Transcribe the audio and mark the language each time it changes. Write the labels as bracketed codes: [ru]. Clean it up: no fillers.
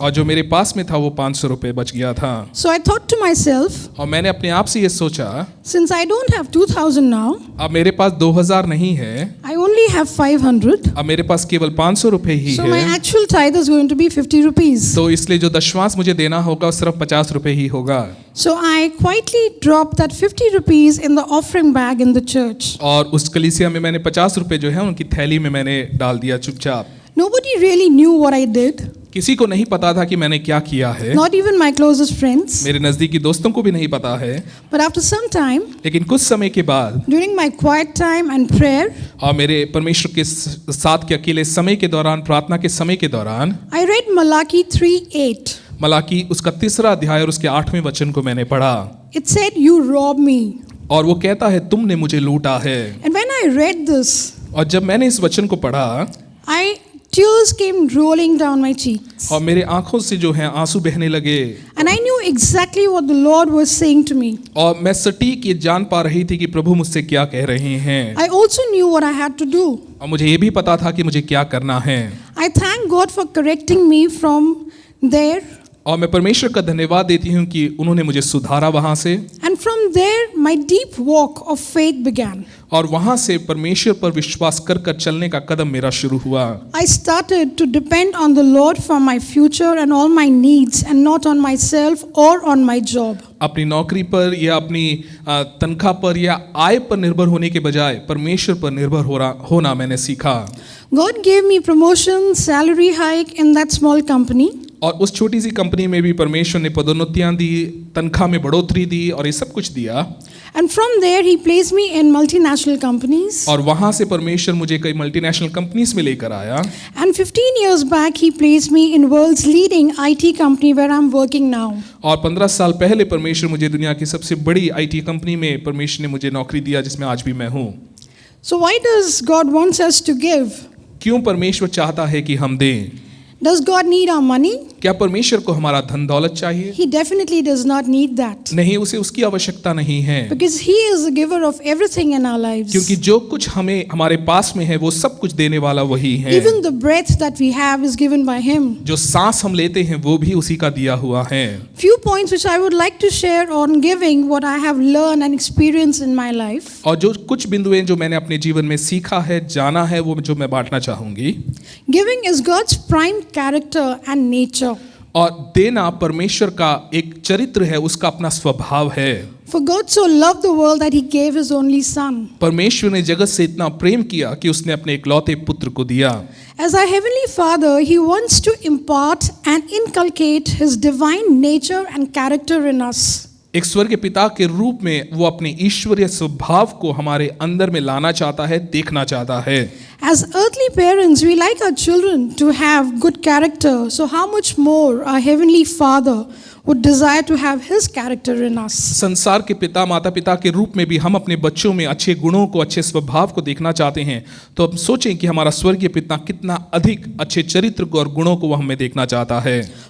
[hi] और जो मेरे पास में था वो 500 रुपये बच गया था। [en] So I thought to myself, [hi] और मैंने अपने आप से ये सोचा, [en] since I don't have 2,000 now, [hi] अब मेरे पास 2,000 नहीं है, [en] I only have 500. [hi] अब मेरे पास केवल 500 रुपये ही [en] So my [hi] है, [en] actual tithe is going to be 50 rupees. [hi] तो इसलिए जो दशमांश मुझे देना होगा वो सिर्फ 50 रुपये ही होगा। [en] So I quietly dropped that 50 rupees in the offering bag in the church. [hi] और उस कलीसिया में मैंने 50 रुपये जो है उनकी थैली में मैंने डाल दिया चुपचाप। [en] Nobody really knew what I did, [hi] किसी को नहीं पता था कि मैंने क्या किया है, [en] not even my closest friends. [hi] मेरे नज़दीकी दोस्तों को भी नहीं पता है। [en] But after some time, [hi] लेकिन कुछ समय के बाद [en] during my quiet time and prayer, [hi] और मेरे परमेश्वर के साथ के अकेले समय के दौरान, प्रार्थना के समय के दौरान, [en] I read Malachi 3:8. [hi] मलाकी उसका 3रा अध्याय और उसके 8वें वचन को मैंने पढ़ा। [en] It said, "You robbed me." [hi] और वो कहता है तुमने मुझे लूटा है। [en] And when I read this, [hi] और जब मैंने इस वचन को पढ़ा, [en] tears came rolling down my cheeks. [hi] और मेरे आंखों से जो है आंसू बहने लगे। [en] And I knew exactly what the Lord was saying to me. [hi] और मैं सटीक ये जान पा रही थी कि प्रभु मुझसे क्या कह रहे हैं। [en] I also knew what I had to do. [hi] और मुझे ये भी पता था कि मुझे क्या करना है। [en] I thank God for correcting me from there [hi] और मैं परमेश्वर का धन्यवाद देती हूँ कि उन्होंने मुझे सुधारा वहाँ से। [en] and And from there, my deep walk of faith began. [hi] और वहां से परमेश्वर पर विश्वास कर कर चलने का कदम मेरा शुरू हुआ। [en] I started to depend on the Lord for my future and all my needs, and not on myself or on my job. [hi] अपनी नौकरी पर या अपनी तनख्वाह पर या आय पर निर्भर होने के बजाय परमेश्वर पर निर्भर होना मैंने सीखा। [en] God gave me promotion, salary hike in that small company. [hi] और उस छोटी सी कंपनी में भी परमेश्वर ने पदोन्नतियां दी, तनख्वाह में बढ़ोतरी दी और ये सब कुछ दिया। [en] And from there, He placed me in multinational companies. [hi] और वहां से परमेश्वर मुझे कई [en] multinational companies [hi] में लेकर आया। [en] And 15 years back, He placed me in world's leading IT company where I'm working now. [hi] और 15 साल पहले परमेश्वर मुझे दुनिया की सबसे बड़ी IT कंपनी में परमेश्वर ने मुझे नौकरी दिया, जिसमें आज भी मैं हूँ। [en] So why does God wants us to give? [hi] क्यों परमेश्वर चाहता है कि हम दें? [en] Does God need our money? [hi] क्या परमेश्वर को हमारा धन दौलत चाहिए? [en] He definitely does not need that. [hi] नहीं, उसे उसकी आवश्यकता नहीं है, [en] Because He is the giver of everything in our lives. [hi] क्योंकि जो कुछ हमें हमारे पास में है वो सब कुछ देने वाला वही है। [en] Even the breath that we have is given by Him. [hi] जो सांस हम लेते हैं वो भी उसी का दिया हुआ है। [en] Few points which I would like to share on giving what I have learned and experienced in my life. [hi] और जो कुछ बिंदुएं जो मैंने अपने जीवन में सीखा है, जाना है, वो जो मैं बांटना चाहूंगी। [en] Giving is God's prime character and nature. [hi] और देना परमेश्वर का एक चरित्र है, उसका अपना स्वभाव है। [en] For God so loved the world that He gave His only Son. [hi] परमेश्वर ने जगत से इतना प्रेम किया कि उसने अपने इकलौते पुत्र को दिया। [en] As our Heavenly Father, He wants to impart and inculcate His divine nature and character in us. [hi] एक स्वर्गीय पिता के रूप में वो अपने ईश्वरीय स्वभाव को हमारे अंदर में लाना चाहता है, देखना चाहता है। [en] As earthly parents, we like our children to have good character. So how much more our Heavenly Father would desire to have His character in us. [hi] संसार के पिता, माता पिता के रूप में भी हम अपने बच्चों में अच्छे गुणों को, अच्छे स्वभाव को देखना चाहते हैं। तो अब सोचें कि हमारा स्वर्गीय पिता कितना अधिक अच्छे चरित्र को और गुणों को वो हमें देखना चाहता है।